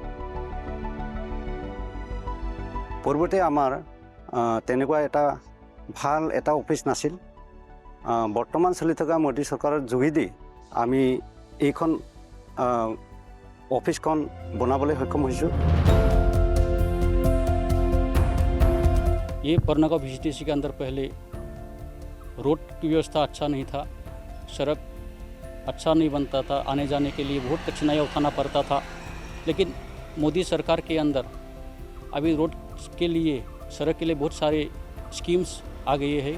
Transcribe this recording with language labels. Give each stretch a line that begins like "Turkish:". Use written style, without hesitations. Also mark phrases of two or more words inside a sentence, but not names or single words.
Assamese: পূৰ্বতে আমাৰ তেনেকুৱা এটা ভাল এটা অফিস নাছিল। বৰ্তমান চলি থকা মোদী চৰকাৰৰ যোগেদি আমি এইখন অফিসখন বনাবলৈ সক্ষম হৈছো।
Hindi: ये परनगांव VCTC के अंदर पहले रोड की व्यवस्था अच्छा नहीं था, सड़क अच्छा नहीं बनता था, आने जाने के लिए बहुत कठिनाइयाँ उठाना पड़ता था। लेकिन मोदी सरकार के अंदर अभी रोड के लिए, सड़क के लिए बहुत सारे स्कीम्स आ गए हैं।